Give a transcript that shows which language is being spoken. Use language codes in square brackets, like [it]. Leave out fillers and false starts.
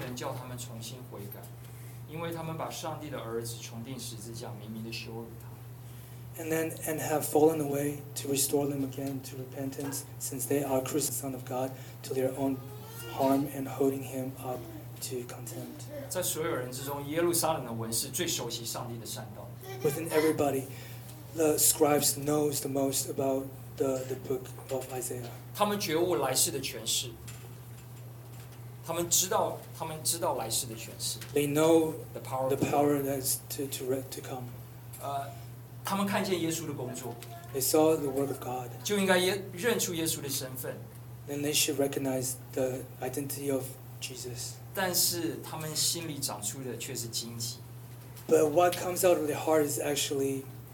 [zh] 如果离弃道理,就不能叫他们重新悔改。因为他们把上帝的儿子重钉十字架，明明的羞辱他。 [en] And have fallen away to restore them again to repentance, since they are crucified Son of God to their own harm and holding Him up to contempt. [zh] 在所有人之中，耶路撒冷的文士最熟悉上帝的善道。 [en] Within everybody, the scribes knows the most about the book of Isaiah. [zh] 他们觉悟来世的权势。他们知道来世的权势, [en] they know the power, that's to come. [zh] 他们看见耶稣的工作, [en] they saw the word of God. [zh] 就应该认出耶稣的身份, [en] then they should recognize the identity of Jesus. [zh] 但是他们心里长出的却是荆棘, [en] but what comes out of their heart is actually